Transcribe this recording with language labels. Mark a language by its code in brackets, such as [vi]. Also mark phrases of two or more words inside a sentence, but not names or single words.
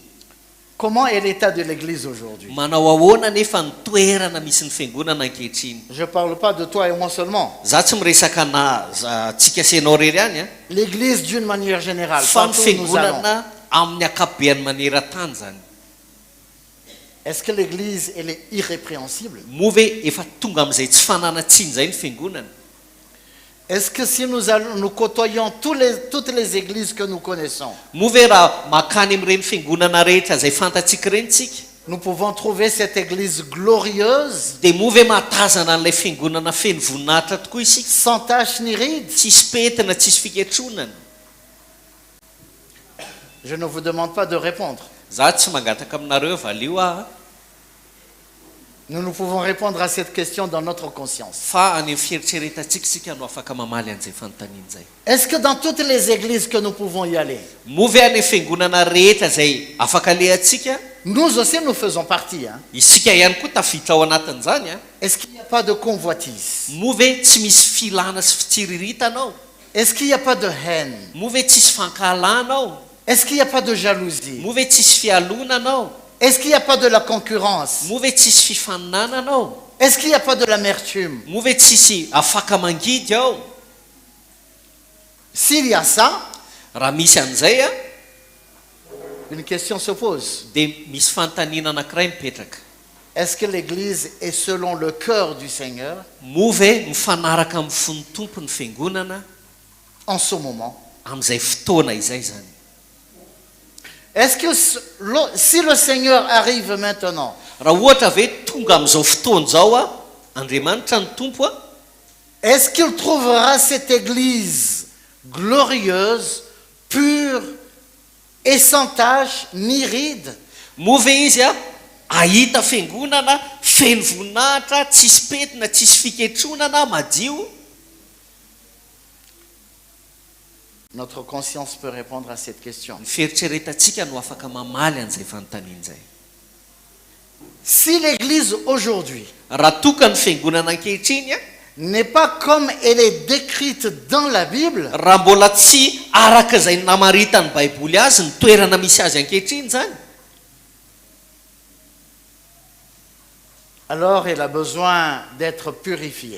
[fr] Comment est l'état de l'Église aujourd'hui? [mg] Manao ahoana nefa ny toerana misy ny fiangonana ankehitriny? [fr] Je ne parle pas de toi et moi seulement. [mg] Za tsy miresaka tsika senao rery any [fr] L'Église d'une manière générale. [mg] fa ny [fr] Partout où nous allons. [mg] fiangonana amin'ny akabeany maneran-tany zany. [fr] Est-ce que l'Église, elle est irrépréhensible? [mg] Moa ve efa tonga amin'izay tsy fananatsiny zay ny fiangonana? [fr] Est-ce que si nous côtoyons toutes les églises que nous connaissons, [mg] Moa ve raha makany amin'ireny fiangonana rehetra izay fantatsika ireny tsika, [fr] nous pouvons trouver cette église glorieuse, [mg] dia moa ve mahatazana an'ilay fiangonana feno voninahitra tokoa isika, [fr] sans tache ni ride? [mg] tsisy petina, tsisy fiketronana? [fr] Je ne vous demande pas de répondre. [mg] Za tsy mangataka aminareo valio [fr] Nous pouvons répondre à cette question dans notre conscience. [mg] fa any amin'ny fieritreretantsika sika no afaka mamaly an'izay fanontaniana izay. [fr] Est-ce que dans toutes les églises que nous pouvons y aller, [mg] Moa ve any amin'ny fiangonana rehetra izay afaka alehantsika, [fr] nous aussi nous faisons partie, hein? [mg] isika ihany koa tafiditra ao anatin'izany [fr] Est-ce qu'il n'y a pas de convoitise? [mg] Moa ve tsy misy filana sy fitsiriritana? [fr] Est-ce qu'il n'y a pas de haine? [mg] Moa ve tsisy fankahalana? [fr] Est-ce qu'il n'y a pas de jalousie? [mg] Moa ve tsisy fialonana? [fr] Est-ce qu'il n'y a pas de la concurrence? [mg] Moa ve tsisy fifaninanana? [fr] Est-ce qu'il n'y a pas de l'amertume? [mg] Moa ve tsisy afaka mangidy ao? [fr] S'il y a ça, [mg] Raha misy an'izay [fr] une question se pose. [mg] dia misy fanontaniana anankiray mipetraka. [fr] Est-ce que l'Église est selon le cœur du Seigneur [mg] Moa ve mifanaraka amin'ny fon'ny tompo ny fiangonana [fr] en ce moment? [mg] amin'izay fotoana izay zany? [fr] Est-ce que si le Seigneur arrive maintenant, [mg] Raha ohatra ve tonga amin'izao fotoana izao Andriamanitra ny tompo [fr] est-ce qu'il trouvera cette Église glorieuse, pure et sans tache ni ride? [mg] moa ve izy ahita fiangonana feno voninahitra, tsisy petina, tsisy fiketronana, madio? [fr] Notre conscience peut répondre à cette question. [mg] Ny fieritreretantsika no afaka mamaly an'izay fanontaniana izay. [fr] Si l'Église aujourd'hui [mg] Raha toka ny fiangonana ankehitriny [fr] n'est pas comme elle est décrite dans la Bible, [mg] raha mbola tsy araka izay namaritany baiboly azy ny toerana misy azy ankehitriny zany, [fr] alors elle a besoin d'être purifiée.